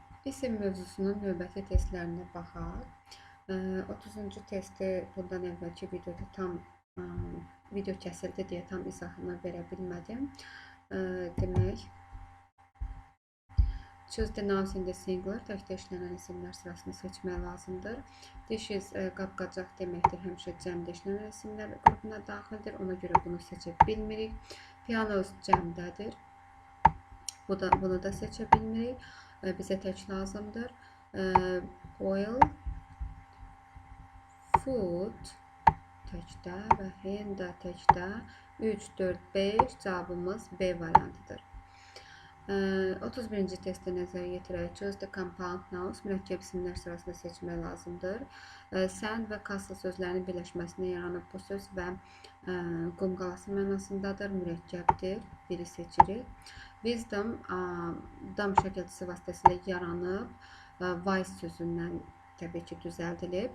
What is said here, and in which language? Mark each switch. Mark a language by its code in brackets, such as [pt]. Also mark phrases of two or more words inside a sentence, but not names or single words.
[az] İsim mövzusunun növbəti testlərinə baxaq. 30-cu testi bundan əvvəlki videoda tam video kəsildi deyə tam izahını verə bilmədim. Demək, [en] choose the nouns in the singular, [az] təkdə işlənən isimlər sırasını seçmək lazımdır. Dishes, qab-qacaq deməkdir, həmişə cəmdə işlənən isimlər qrupuna daxildir, ona görə bunu seçə bilmirik. Pianos cəmdədir, bunu da seçə bilmirik, bizə tək lazımdır. Oil, food təkdə və hen də təkdə 3, 4, 5 cavabımız B variantıdır. 31-ci testdə nəzərə yetirək. [en] Choose the compound nouns, [az] mürəkkəb isimlər sırasında seçmək lazımdır. Sand və castle sözlərinin birləşməsində yaranıb bu söz və qum qalası mənasındadır, mürəkkəbdir, biri seçirik. Wisdom, dam şəkilçisi vasitəsilə yaranıb, wise sözündən təbii ki düzəldilib.